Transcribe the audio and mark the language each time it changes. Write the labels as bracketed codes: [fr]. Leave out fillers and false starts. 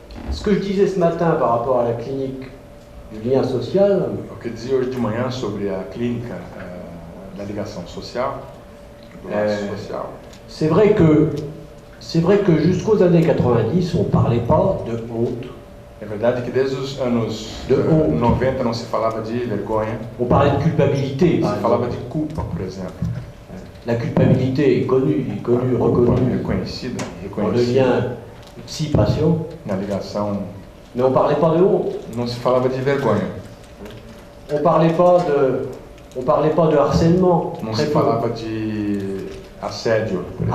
[fr] ce que je disais ce matin par rapport à la clinique du lien social... [pt] O que eu dizia hoje de manhã sobre a clínica da ligação social, do laço social... [fr] C'est vrai que jusqu'aux années 90, on ne parlait pas de honte. [pt] É verdade que desde os anos 90 não se falava de vergonha. [fr] On parlait de culpabilité. [pt] Se falava de culpa, por exemplo. [fr] La culpabilité est connue, reconnue. [pt] Reconhecida. [fr] Dans le lien psy-patient. [pt] Na ligação. [fr] Mais on ne parlait pas de honte. [pt] Não se falava de vergonha. [fr] on parlait pas de harcèlement. [pt] Não se falava de assédio, por exemplo.